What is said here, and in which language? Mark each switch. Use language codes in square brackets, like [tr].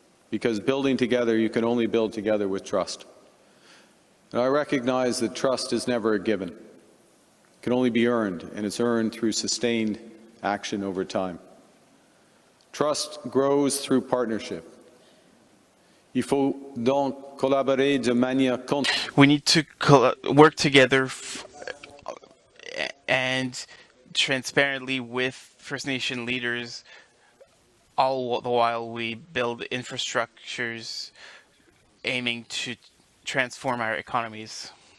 [en] Because building together, you can only build together with trust. And I recognize that trust is never a given. It can only be earned, and it's earned through sustained action over time. Trust grows through partnership. [fr] Il faut donc collaborer de manière continue. [en] We need to work together and transparently with First Nation leaders all the while we build infrastructures aiming to transform our economies.